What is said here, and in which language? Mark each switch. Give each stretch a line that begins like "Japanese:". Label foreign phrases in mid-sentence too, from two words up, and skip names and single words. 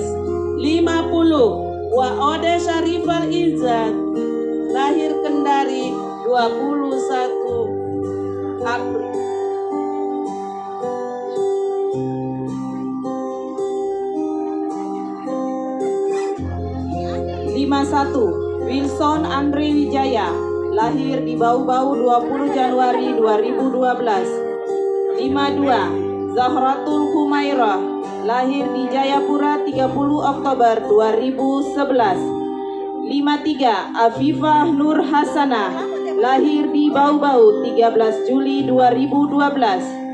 Indonesian: 50 Waode Syarifal Izzat, lahir Kendari 21 April. 51 Wilson Andre Wijaya, lahir di Bau-Bau 20 Januari 2012. 52 Zahratul Humairah, lahir di Jayapura 30 Oktober 2011. 53 Afifah Nur Hasanah, lahir di Bau-Bau 13 Juli 2012.